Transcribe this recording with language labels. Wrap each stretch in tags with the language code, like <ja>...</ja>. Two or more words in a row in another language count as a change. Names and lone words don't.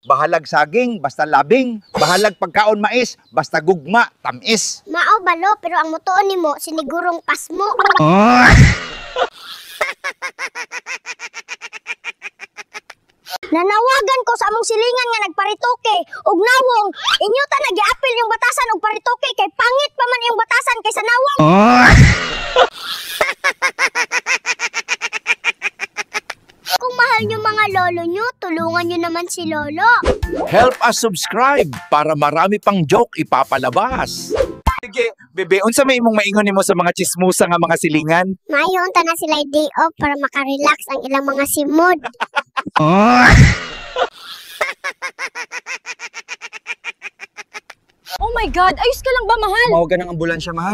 <ceb>bahalag saging, basta labing, bahalag pagkaon mais, basta gugma, tamis. Mao balo, pero ang mutuon nimo sinigurong pasmo. Nanawagan ko sa among silingan nga nagparitoke ug nawong inyo ta nagiapil yung batasan og paritoke kay pangit pa man yung batasan kaysa nawong.</ceb> <tl>Kung mahal nyo mga lolo nyo, tulungan nyo naman si lolo.</tl> <en>Help us subscribe</en> <tl>para marami pang joke ipapalabas.</tl> <ceb>Sige, bebe, unsa may imong maingon nimo sa mga chismusa nga mga silingan? Mayon ta na sila day off para makarelax ang ilang mga simod.</ceb> <en>Oh my God!</en> <tl>Ayos ka lang ba, mahal? Tumawag ka ng ambulansya, mahal.</tl>